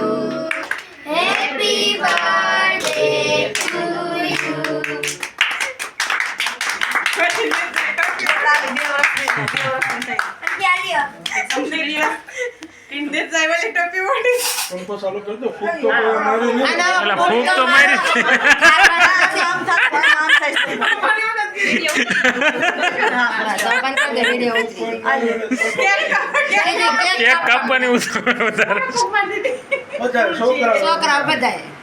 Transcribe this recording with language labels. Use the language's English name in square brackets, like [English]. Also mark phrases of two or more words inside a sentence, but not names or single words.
[English] Happy birthday to you. [Hindi] पंखो चालू कर दो फूक तो मारी नहीं [Gujarati] એટલે ફૂંક તો મારી કેક કાપવાની વધારે બધા છોકરા બધાય